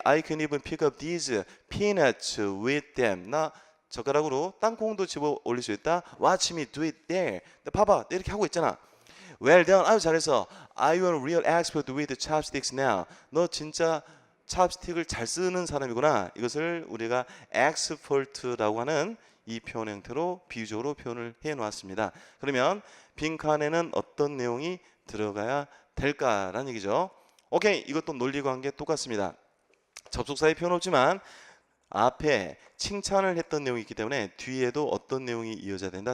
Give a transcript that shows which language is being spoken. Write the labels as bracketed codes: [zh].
[en] I can even pick up these peanuts with them. [ko] 나 젓가락으로 땅콩도 집어 올릴 수 있다. [en] Watch me do it there. [ko] 봐봐, 이렇게 하고 있잖아. [en] Well done. [ko] 아유 잘했어. [en] I am a real expert with chopsticks now. [ko] 너 진짜 찹스틱을 잘 쓰는 사람이구나. 이것을 우리가 expert라고 하는 이 표현 형태로 비유적으로 표현을 해 놓았습니다. 그러면 빈칸에는 어떤 내용이 들어가야 될까라는 얘기죠. 오케이, 이것도 논리관계 똑같습니다. 접속사의 표현 없지만 앞에 칭찬을 했던 내용이 있기 때문에 뒤에도 어떤 내용이 이어져야 된다?